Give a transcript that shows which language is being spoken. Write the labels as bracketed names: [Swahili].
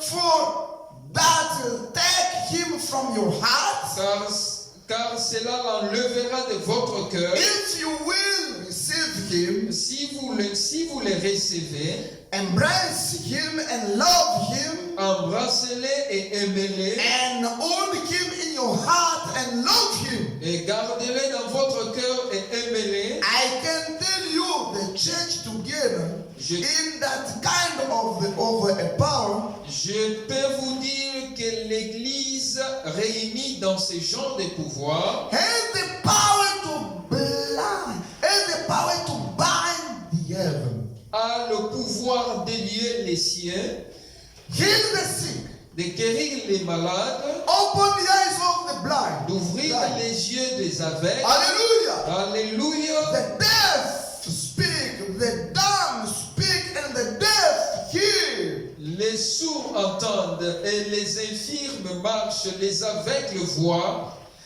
[English] for that will take him from your heart. [French] car cela l'enlèvera de votre cœur. [English] If you will receive him, [French] Si vous le recevez, [English] embrace him and love him, [French] embrassez-le et aimez-le, [English] and hold him in your heart and love him, [French] et gardez-le dans votre cœur et aimez-le. [English] I can tell you the church together [French] Je- [English] in that kind of a power, [French] Je peux vous dire que l'Église réunie dans ce genre de pouvoir [English] has the power to blind, has the power to bind the heaven, [French] a le pouvoir de lier les cieux, [English] heal the sick, [French] de guérir les malades, [English] open the eyes of the blind, [French] d'ouvrir les yeux des aveugles. [English] hallelujah. [French] Alléluia. [English] The deaf speak, the dumb speak, and the deaf hear. [French] Les sourds entendent et les infirmes marchent, les aveugles voient.